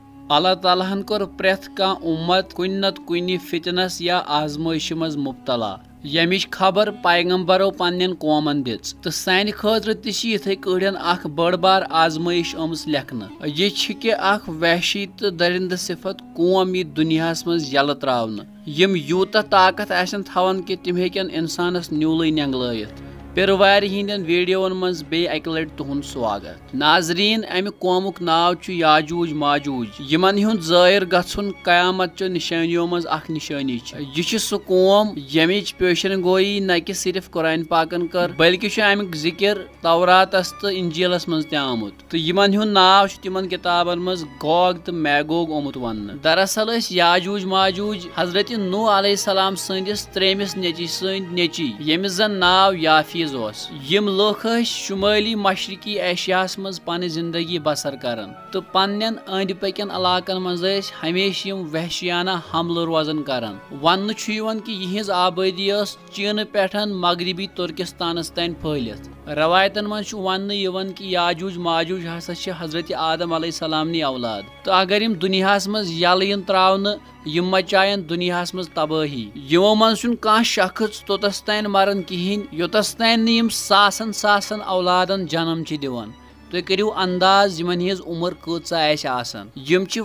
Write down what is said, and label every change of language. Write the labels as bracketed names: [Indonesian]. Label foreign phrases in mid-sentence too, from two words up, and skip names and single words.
[Kashmiri] اللہ تعالیٰ ہن کور پریت کان امت کن نت کن فتنس یا آزمائش مز مبتلا یمچ خبر پیغمبرو پنن قومن دِژ تو سانہ خاطر تہ یتھے کڑین اخ بڑ بار آزمائش آمٕژ لیکھنہٕ یہ چھ کہ اخ وحشی تو درندہ صفت قوم یہ دنیاہس مز یلہ تراونہٕ یم یوتاہ طاقت آسن تھاون کہ تم ہیکن انسانس نیولے نینگلٲیِتھ پیروار ہندین ویڈیون مز بے اکہ لٹ تہند سواگت ناظرین امہ قومک ناو چھ یاجوج ماجوج یمن ہند ظاہر گژھن قیامت چو نشانیو مز اخ نشانی یہ چھ سہ قوم یمچ پیشن گوئی نہ کہ صرف قرآن پاکن کر بلکہ چھ امیک ذکر توراتس تو انجیلس مز تہ آمت تو یمن ہند ناو چھ تمن کتابن مز گوگ تو میگوگ آمت ون دراصل اس یاجوج ماجوج حضرت نوح علیہ السلام سندس تریمس نیچی سند نیچی یمس زن ناو یافی یم لوک شمالی مشرقی ایشیاس مز پن زندگی بسر کران تو پنن اند پکن علاقن مز ہمیشہ یم وحشیانہ حملہ روزان کران ون کہ یہز آبادی چین پٹھن مغربی ترکستانس تین پھیلت روایتن مز ون کہ یاجوج ماجوج ہسا حضرت آدم علیہ السلام نی اولاد تو اگر یم دنیاس مز یل ین تراؤن یم مچائن دنیاس مز تباہی یمو من چھن کانٛہہ شخص توتس تین مران کہین یوتس تین یم ساسن ساسن اولادن جنم چھ دِوان تُہۍ کٔرِو انداز یمن ہٕنٛز عمر کۭژاہ آسہِ آسان یم چھ